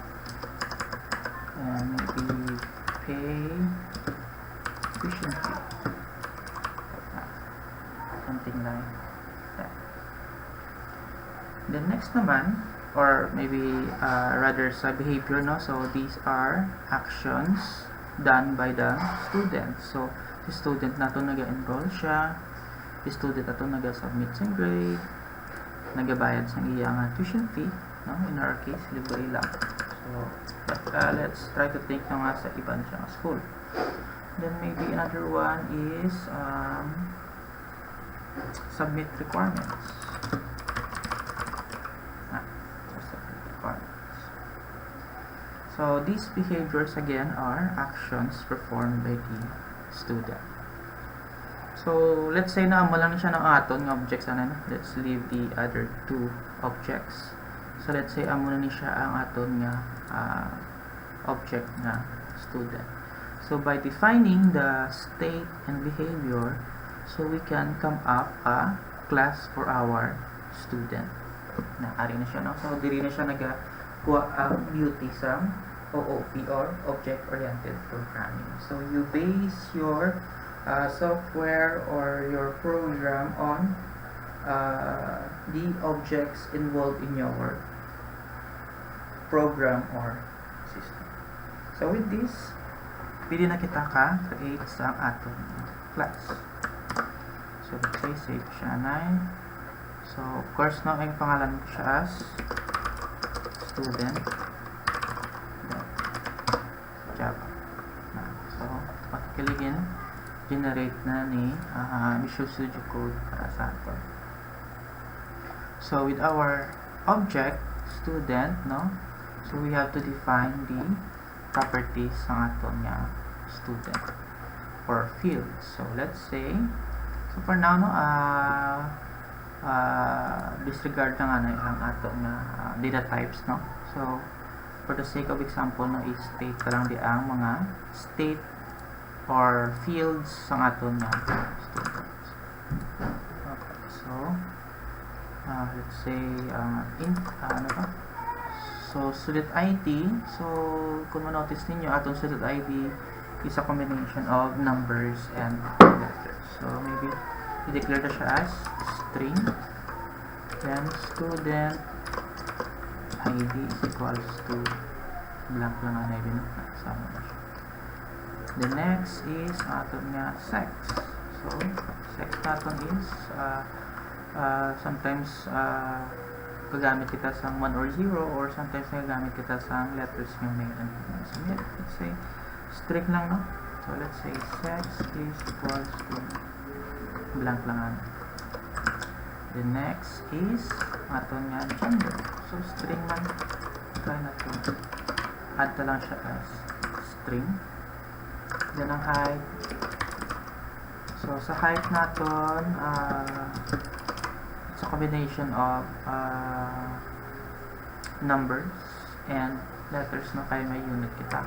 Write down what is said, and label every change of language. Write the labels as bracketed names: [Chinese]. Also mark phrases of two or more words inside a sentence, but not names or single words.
[English] And maybe pay tuition fee. Something like that. The next naman, or maybe rather sa behavior, no? So these are actions done by the student. [Hiligaynon] So si student nato naga-enroll siya, si student nato naga-submit sa grade, nagabayad sa iyang [English] tuition fee, [Hiligaynon] no? [English] In our case, [Hiligaynon] libre lang. [English] So but let's try to think [Hiligaynon] na nga sa ibang siyang [English] school. Then maybe another one is submit requirements. So these behaviors again are actions performed by the student. So let's say [Hiligaynon] na amo lang siya ng aton nga objects ano. [English] Let's leave the other two objects. So let's say [Hiligaynon] amo na ni siya ang aton nga object na student. [English] So by defining the state and behavior, so we can come up a class for our student. [Hiligaynon] Naari na siya, no? So diri na siya kuha ang beauty sa OOP or [English] Object-Oriented Programming. So you base your software or your program on the objects involved in your program or system. So with this, [Hiligaynon] pwede na kita create sa aton class. [English] So let's say save siya na. So of course [Hiligaynon] no, ang pangalan mo siya [English] as student Java. So automatically generate [Hiligaynon] na ni Visual Studio Code para sa ato. [English] So with our object student, no, so we have to define the properties [Hiligaynon] ng aton nga [English] student or fields. So let's say, so for now no, disregard na nga na ang aton nga data types, no. So for the sake of example [Hiligaynon] no, i-state ka lang di ang mga [English] state or fields [Hiligaynon] sa aton nga students. [English] Okay, so let's say [Hiligaynon] ano ba? [English] So student ID, so [Hiligaynon] kung ma-notice ninyo, aton [English] student ID is a combination of numbers and letters. So maybe [Hiligaynon] i-declare na siya [English] as string, then student ID is equals to blank [Hiligaynon] lang ang [English] ID [Hiligaynon] na sama na siya. [English] The next is [Hiligaynon] aton nga [English] sex. So sex natin is sometimes [Hiligaynon] gagamit kita sa [English] 1 or 0, or sometimes [Hiligaynon] gagamit kita sa [English] letters ng male and female. So let's say string lang, no? So let's say sex is equals to blank [Hiligaynon] lang ang. [English] The next is [Hiligaynon] aton nga [English] gender. So string man, try na to add [Hiligaynon] na lang siya [English] as string. Then ang height, so [Hiligaynon] sa height naton [English] it's a combination of numbers and letters no [Hiligaynon] kay may unit kita.